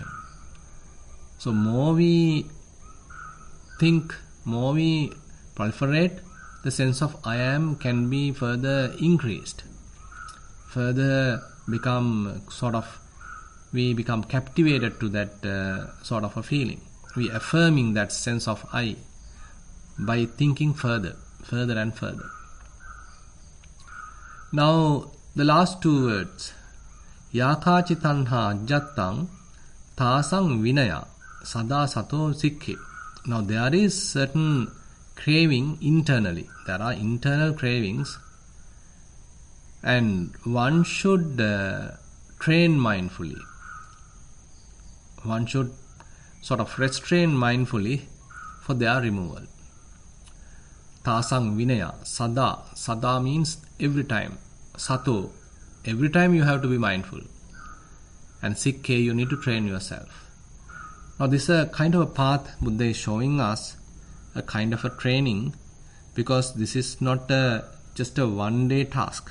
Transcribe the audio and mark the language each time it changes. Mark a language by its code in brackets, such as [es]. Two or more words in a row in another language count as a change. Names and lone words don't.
[en] So more we think, more we proliferate, the sense of I am can be further increased, further become we become captivated to that sort of a feeling. We affirming that sense of I by thinking further and further. Now the last two words, [pi] Yakachi tanha ajjattang tasang vinaya sada sato sikkhe. [en] Now there is certain craving internally. There are internal cravings, and one should train mindfully. One should sort of restrain mindfully for their removal. [pi] Tasang vinaya, [en] sada means every time. Sato, every time you have to be mindful. And sikkhe, you need to train yourself. Now this is a kind of a path Buddha is showing us, a kind of a training, because this is not just a one-day task.